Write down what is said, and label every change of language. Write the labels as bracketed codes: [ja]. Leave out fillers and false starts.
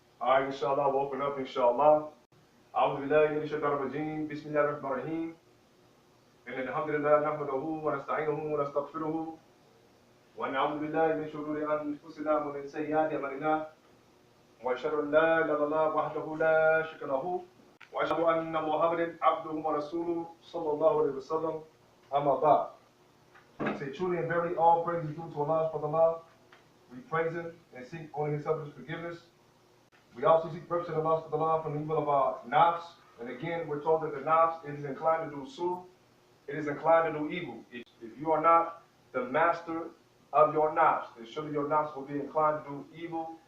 [en] Alright, inshallah, we'll open up, inshallah. [ar] Al-Islaam, Bismillah ar-Rahman ar-Rahim. إن الحمد لله نحمده ونستعينه ونستغفره ونعوذ بالله من شرور أنفسنا ومن سيئات أعمالنا وأشهد أن لا إله إلا الله وحده لا شريك له وأشهد أن محمدا عبده ورسوله صلى الله عليه وسلم أما بعد. [en] Say truly and verily all praise is due to Allah subhanahu wa ta'ala. We praise Him and seek only His help and forgiveness. We also seek refuge in Allah subhanahu wa ta'ala from the evil of our nafs. And again, we're told that the nafs is inclined to do su. It is inclined to do evil. If you are not the master of your nafs, then surely your nafs will be inclined to do evil.